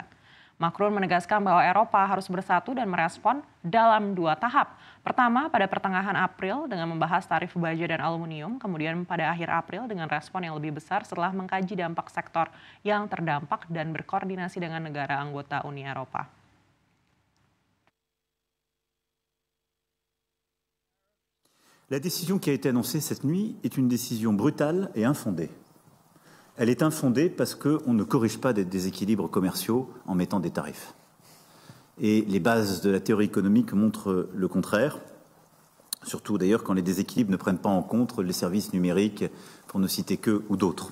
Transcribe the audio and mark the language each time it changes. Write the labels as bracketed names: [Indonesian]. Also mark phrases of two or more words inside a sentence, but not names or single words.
[Indonesian] Macron menegaskan bahwa Eropa harus bersatu dan merespon dalam 2 tahap. Pertama, pada pertengahan April dengan membahas tarif baja dan aluminium, kemudian pada akhir April dengan respon yang lebih besar setelah mengkaji dampak sektor yang terdampak dan berkoordinasi dengan negara anggota Uni Eropa. [French] La décision qui a été annoncée cette nuit est une décision brutale et infondée. Elle est infondée parce qu'on ne corrige pas des déséquilibres commerciaux en mettant des tarifs. Et les bases de la théorie économique montrent le contraire, surtout d'ailleurs quand les déséquilibres ne prennent pas en compte les services numériques, pour ne citer qu'eux ou d'autres.